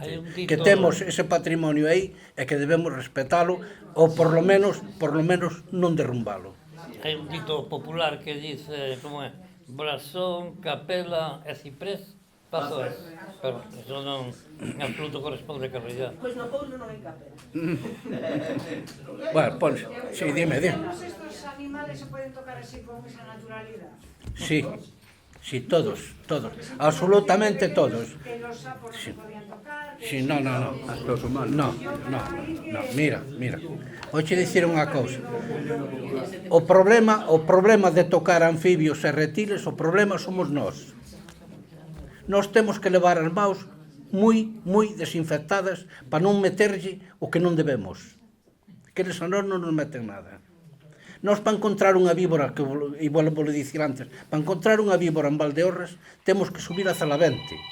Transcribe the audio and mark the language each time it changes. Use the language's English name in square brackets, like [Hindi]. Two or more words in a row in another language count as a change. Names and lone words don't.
[Galician] Que temos ese patrimonio aí e que debemos respetalo ou por lo menos non derrumbalo. Hai un dito popular que dice, como é? Blasón, capela e ciprés. Paso é, pero eso non en absoluto corresponde a realidade. Pois no Poulo non hai capela. Bueno, ponse. Sí, dime. [Spanish] ¿Todos estos animales se pueden tocar así con esa naturalidad? Sí, todos. Absolutamente todos. Que los sapos se podían tocar... Sí, no. [Galician] Hasta os humanos. [Spanish] No, mira. [Galician] Oche dicir unha cousa. O problema de tocar anfibios e reptiles, o problema somos nós. Nós temos que levar as maus moi desinfectadas para non meterlle o que non debemos. Que eles a nós non nos meten nada. Nós para encontrar unha víbora, que igual vos lo dicir antes, para encontrar unha víbora en Valdeorras, temos que subir a Zalavente.